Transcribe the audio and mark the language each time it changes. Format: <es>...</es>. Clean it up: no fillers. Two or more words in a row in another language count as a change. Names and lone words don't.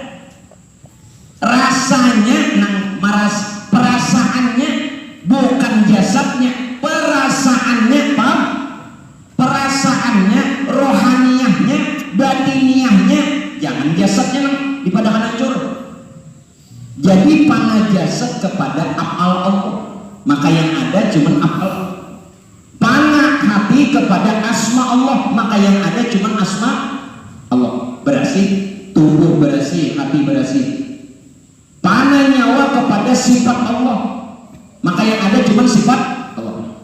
<bjn>Rasanya nang maras, perasaannya bukan jasadnya, perasaannya paham? Perasaannya, rohaniyahnya, batiniahnya, jangan jasadnya nang dipadakan hancur.</bjn> <id>Jadi panah jasad kepada af'al Allah, maka yang ada cuma af'al. Panah hati kepada asma Allah, maka yang ada cuma asma Allah. Bersih tubuh, bersih hati, bersih. Panah nyawa kepada sifat Allah, maka yang ada cuma sifat Allah.</id>